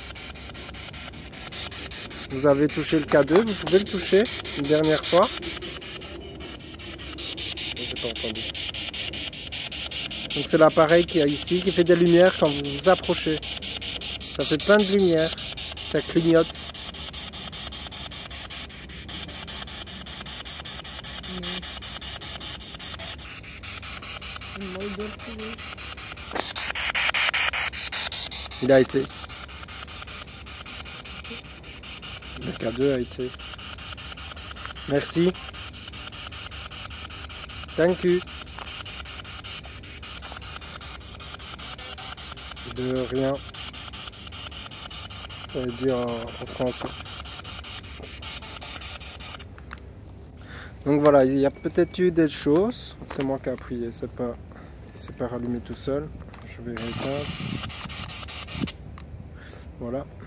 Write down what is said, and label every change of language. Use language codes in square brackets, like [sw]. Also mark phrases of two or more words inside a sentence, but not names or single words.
[fr] Vous avez touché le K2, vous pouvez le toucher une dernière fois. J'ai pas entendu. Donc c'est l'appareil qui est ici, qui fait des lumières quand vous vous approchez. Ça fait plein de lumière, ça clignote. [nl] Een mooi dorpje weer. [fr] Il a été. Le K2 a été. Merci. [en] Thank you. [fr] De rien. Ça veut dire en français. Donc voilà, il y a peut-être eu des choses. C'est moi qui ai appuyé, il s'est pas rallumé tout seul. Je vais l'éteindre. Voilà.